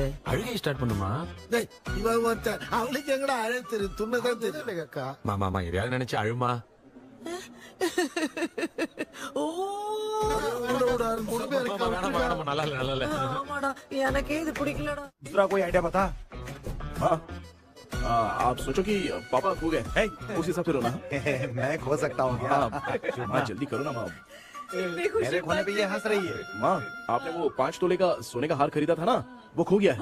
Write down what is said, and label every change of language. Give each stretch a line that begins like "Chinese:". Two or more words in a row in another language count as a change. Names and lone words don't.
Tamil: அழுகை ஸ்டார்ட் பண்ணுமா? டேய் இவன் ஒருத்தன் அவளுக்கு எங்கடா அழகு தெரியும்? துண்ணதான் தெரியல அக்கா. மாமா எதையாவது நினைச்சு அழுமா. ஓ நல்லா இல்ல. ஆமாடா, எனக்கே இது பிடிக்கலடா.
Hindi: दूसरा कोई आइडिया बता। आप सोचो कि पापा खो गए, उस हिसाब से रोना। मैं खो सकता हूँ क्या? माँ जल्दी करो ना माँ। मेरे खोने पे ये हंस रही है। माँ, आपने वो 5 तोले का सोने का हार खरीदा था ना, वो खो गया है।